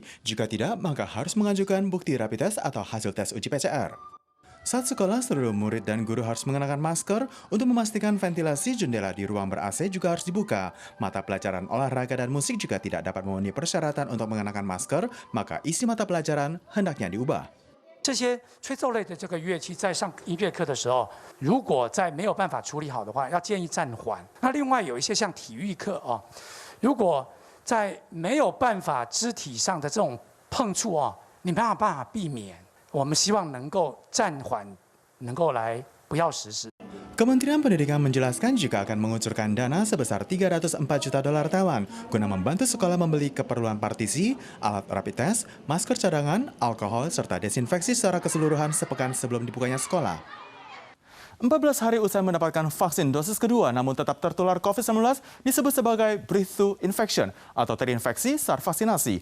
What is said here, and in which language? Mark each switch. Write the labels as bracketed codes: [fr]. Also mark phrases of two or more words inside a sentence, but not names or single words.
[id] Jika tidak, maka harus mengajukan bukti [en] rapid test [id] atau hasil tes uji PCR. Saat sekolah, seluruh murid dan guru harus mengenakan masker untuk memastikan ventilasi jendela di ruang ber-AC juga harus dibuka. Mata pelajaran olahraga dan musik juga tidak dapat memenuhi persyaratan untuk mengenakan masker, maka isi mata pelajaran hendaknya diubah. [zh] 这些吹奏类的这个乐器在上音乐课的时候，如果在没有办法处理好的话，要建议暂缓。那另外有一些像体育课啊，如果在没有办法肢体上的这种碰触啊，你没有办法避免。我们希望能够暂缓，能够来不要实施。 [id] Kementerian Pendidikan menjelaskan jika akan mengucurkan dana sebesar 304 juta dolar Taiwan guna membantu sekolah membeli keperluan partisi, alat [en] rapid test, [id] masker cadangan, alkohol, serta desinfeksi secara keseluruhan sepekan sebelum dibukanya sekolah. 14 hari usai mendapatkan vaksin dosis kedua namun tetap tertular COVID-19 disebut sebagai [en] breakthrough infection [id] atau terinfeksi saat vaksinasi.